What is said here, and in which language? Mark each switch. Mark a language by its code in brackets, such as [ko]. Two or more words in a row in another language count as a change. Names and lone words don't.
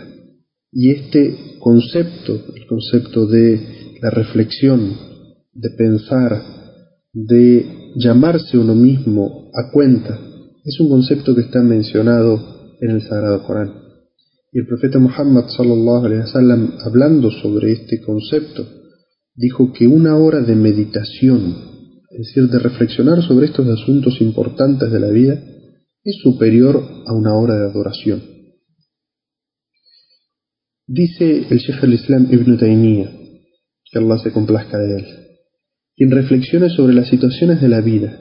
[es] Y este concepto, el concepto de la reflexión, de pensar, de llamarse uno mismo a cuenta, es un concepto que está mencionado en el Sagrado Corán. Y el profeta Muhammad [ar] صلى الله عليه وسلم, [es] hablando sobre este concepto, dijo que una hora de meditación, es decir, de reflexionar sobre estos asuntos importantes de la vida, es superior a una hora de adoración. Dice el Sheikh al-Islam Ibn Taymiyyah, que Allah se complazca de él: quien reflexione sobre las situaciones de la vida